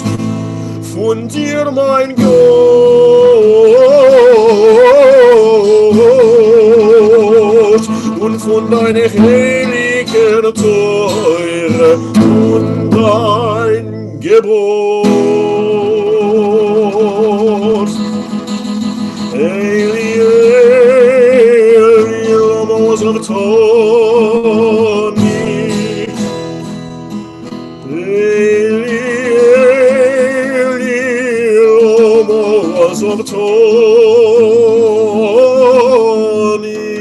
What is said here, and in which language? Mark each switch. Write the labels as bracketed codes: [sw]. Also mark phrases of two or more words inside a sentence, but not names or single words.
[de] Von dir, mein Gott, und von deiner heiligen Teure und dein Gebot. [arc] Eli, Eli, lama sabachthani. Eli, Eli, lama sabachthani.